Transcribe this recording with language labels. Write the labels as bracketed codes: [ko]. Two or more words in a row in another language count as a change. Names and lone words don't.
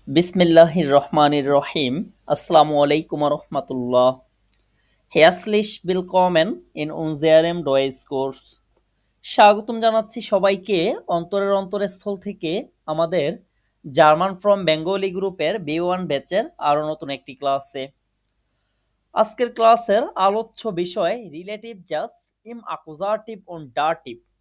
[ar] بسم الله الرحمن الرحيم. السلام عليكم ورحمة الله. [de] Herzlich willkommen in unserem Deutschkurs. [bn] স্বাগতম জানাচ্ছি সবাইকে অন্তরের অন্তরস্থল থেকে আমাদের [en] German from Bengali [bn] গ্রুপের B1 ব্যাচের আরো নতুন একটি ক্লাসে। আজকের ক্লাসের আলোচ্য বিষয় [de] Relativsatz im Akkusativ und Dativ.